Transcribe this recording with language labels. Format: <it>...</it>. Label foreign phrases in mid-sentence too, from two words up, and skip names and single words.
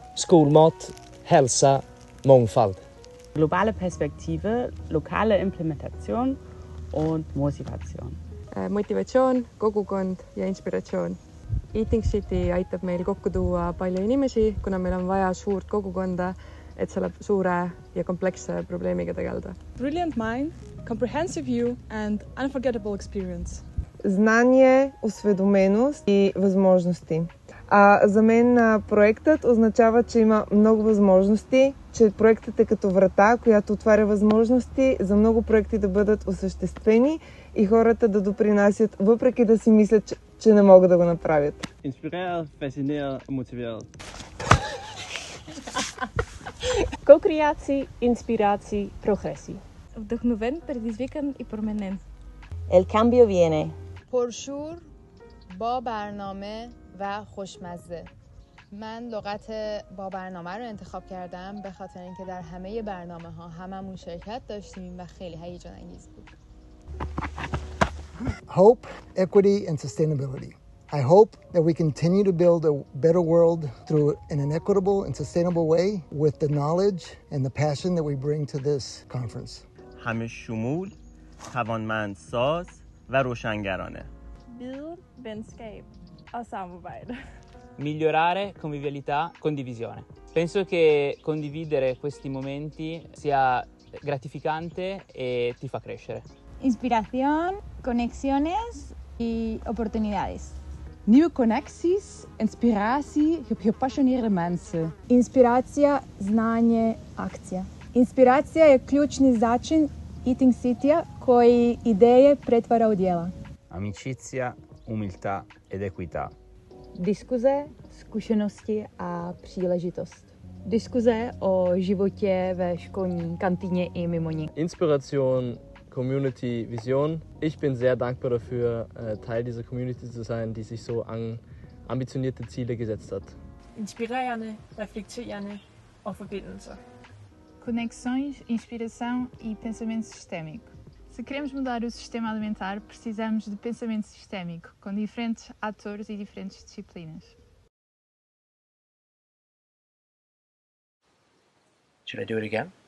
<sv>skolmat, hälsa, mångfald.</sv> <de>Globale Perspektive, lokale Implementation und Motivation.</de> <et>Motivatsioon, kogukond ja inspiratsioon. Eating City aitab meil kokku tuua palju inimesi, kuna meil on vaja suurt kogukonda, et selle suure ja kompleksse probleemiga tegeleda.</et> <en>Brilliant mind, comprehensive view and unforgettable experience.</en> <bg>Знание, осведоменост и възможности. За мен проектът означава, че има много възможности, че проектът е като врата, която отваря възможности за много проекти да бъдат осъществени и хората да допринасят, въпреки да си мислят, че не могат да го направят.</bg> <da>Inspireret, fascineret og motiveret.</da> <nl>Co-creatie, inspiratie, progressie.</nl> <bg>Вдъхновен, предизвикан и променен.</bg> <es>El cambio viene.</es> <fa>پرشور، با برنامه و خوشمزه. من لغت با برنامه رو انتخاب کردم به خاطر اینکه در همه برنامه ها هممون شرکت داشتیم و خیلی هیجان انگیز بود.</fa> <en>Hope, equity, and sustainability. I hope that we continue to build a better world in an equitable and sustainable way with the knowledge and the passion that we bring to this conference.</en> <fa>همه شمول، توانمندساز و روشنگرانه.</fa> <da>Viden, venskab og samarbejde.</da> <it>Migliorare, convivialità, condivisione. Penso che condividere questi momenti sia gratificante e ti fa crescere.</it> <es>Inspiración, conexiones y oportunidades.</es> <nl>Nieuwe connecties, inspiratie, gepassioneerde mensen.</nl> <hr>Inspiracija, znanje, akcija. Inspiracija je ključni začin Eating City-a koji ideje pretvara u djela.</hr> <it>Amicizia, umiltà ed equità.</it> <cs>Diskuze, zkušenosti a příležitost. Diskuze o životě ve školní kantýně i mimo ní.</cs> <en>Inspiration, Community, Vision.</en> <de>Ich bin sehr dankbar dafür, Teil dieser Community zu sein, die sich so ambitionierte Ziele gesetzt hat.</de> <da>Inspirerende, reflekterende og forbindelser.</da> <pt>Conexões, inspiração e pensamento sistémico. Se queremos mudar o sistema alimentar, precisamos de pensamento sistémico, com diferentes atores e diferentes disciplinas.</pt> <en>Should I do it again?</en>